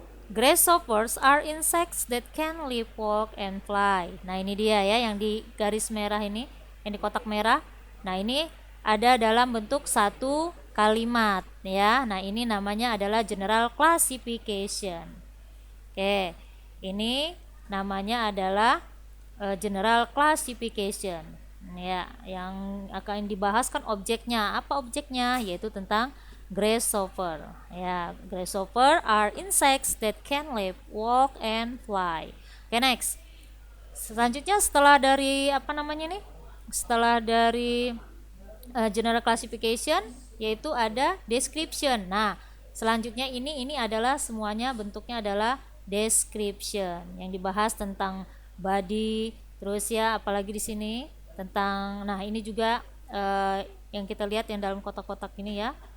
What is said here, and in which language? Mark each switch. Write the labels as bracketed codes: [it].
[en] Grasshoppers are insects that can live, walk, and fly. [id] Nah, ini dia ya yang di garis merah ini, yang di kotak merah. Nah, ini ada dalam bentuk satu kalimat ya. Nah, ini namanya adalah general classification. Oke, ini namanya adalah general classification. Ya, yang akan dibahas kan objeknya. Apa objeknya? Yaitu tentang grasshopper. [en] Ya, grasshopper are insects that can live, walk, and fly. Oke, next. [id] Selanjutnya setelah dari apa namanya nih? Setelah dari general classification, yaitu ada description. Nah, selanjutnya ini adalah semuanya bentuknya adalah description yang dibahas tentang body, terus ya apalagi di sini tentang, nah ini juga yang kita lihat yang dalam kotak-kotak ini ya.